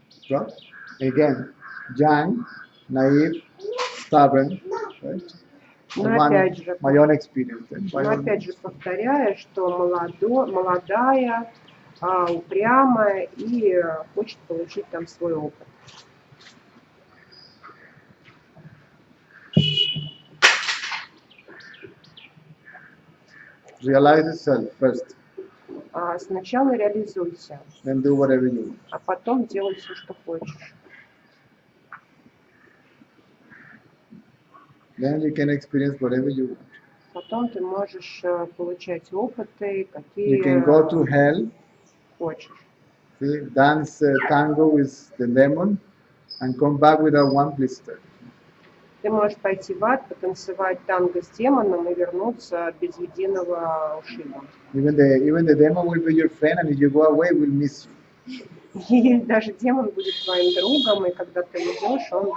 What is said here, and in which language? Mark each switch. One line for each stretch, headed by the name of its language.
English: well, again, young, naive, stubborn, right?
Russian: но опять же,
English: My own experience.
Russian: повторяю, что молодая, упрямая и хочет получить там свой опыт.
English: Realize yourself first,
Russian: Сначала реализуйся,
English: then do whatever you want.
Russian: а потом делай все, что хочешь.
English: Then you can experience whatever you want.
Russian: Потом ты можешь получать опыты,
English: You can go to
Russian: какие
English: hell,
Russian: хочешь.
English: see, dance tango with the demon, and come back without one blister.
Russian: Ты можешь пойти в ад, потанцевать танго с демоном и вернуться без единого ушиба.
English: Even the demon will be your friend, and if you go away, will miss you.
Russian: И даже демон будет твоим другом, и когда ты уйдешь, он будет